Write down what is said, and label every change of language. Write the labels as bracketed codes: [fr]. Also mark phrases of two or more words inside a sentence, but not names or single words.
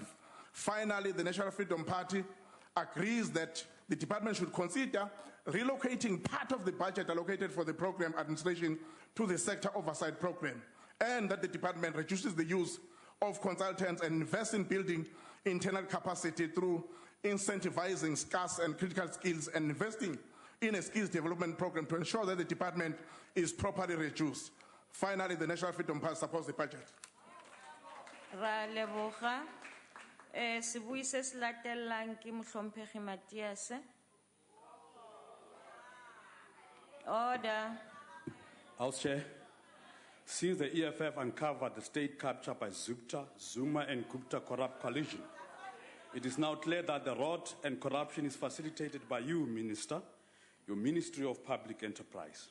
[en] Finally, the National Freedom Party agrees that the department should consider relocating part of the budget allocated for the program administration to the sector oversight program, and that the department reduces the use of consultants and invests in building internal capacity through incentivizing scarce and critical skills and investing in a skills development program to ensure that the department is properly reduced. Finally, the National Freedom Party supports the budget. [st] Ra leboga. Sibuyise silatelang ke Mohlomphehi Matias. [en] Order. House Chair, since the EFF uncovered the state capture by Zuma and Gupta corrupt coalition, it is now clear that the rot and corruption is facilitated by you, Minister, your Ministry of Public Enterprise.